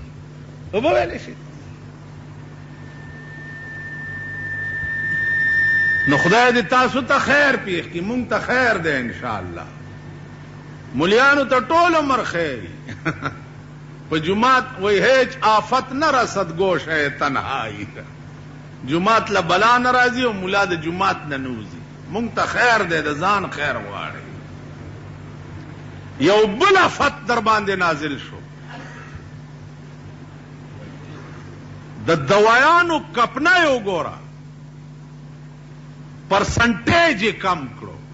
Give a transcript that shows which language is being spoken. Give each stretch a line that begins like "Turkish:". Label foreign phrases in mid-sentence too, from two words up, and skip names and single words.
Pashto: وبه ویلی شي نو خدای دې تاسو ته خیر پیښ کړي، مونږ ته خیر دی انشاءالله. ملیانو ته ټول عمر خیر. په جماعت وی
Persian: هیچ آفت نه رسد گوشه تنهایی،
Pashto: جماعت له بلا نه راځي او ملا د جماعت نه نوځي. مونږ ته خیر دی، د ځان خیر غواړي. یو بل آفت در باندې نازل شو، د دوایانو کپنه یې وګوره، پرسنټیج یې کم کړو.